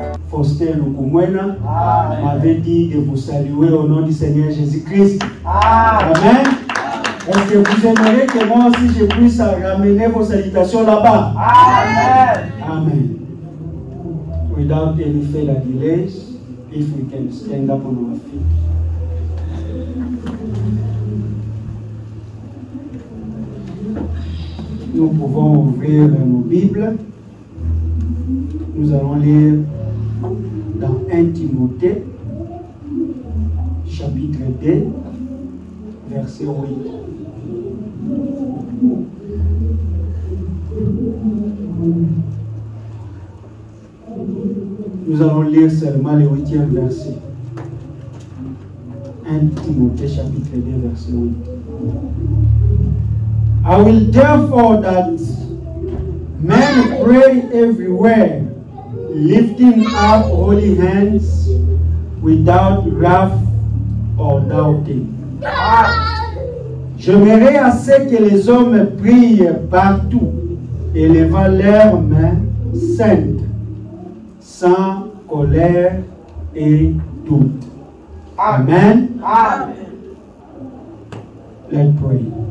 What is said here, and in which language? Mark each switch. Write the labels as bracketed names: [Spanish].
[French] Faustin Lukumwena m'avait dit de vous saluer au nom du Seigneur Jésus-Christ. Amen. Est-ce que vous aimeriez que moi aussi je puisse ramener vos salutations là-bas? Amen. Amen. [English] Without any further delays, if we can stand up on our feet. [French] Nous pouvons ouvrir nos Bibles. Nous allons lire dans 1 Timothée, chapitre 2, verset 8. Nous allons lire seulement le 8e verset. 1 Timothée, chapitre 2, verset 8. [English] I will therefore that men pray everywhere, lifting up holy hands without wrath or doubting. [French] J'aimerais assez que les hommes prient partout, élevant leurs mains saintes, sans colère et doute. Amen. Amen. [English] Let's pray.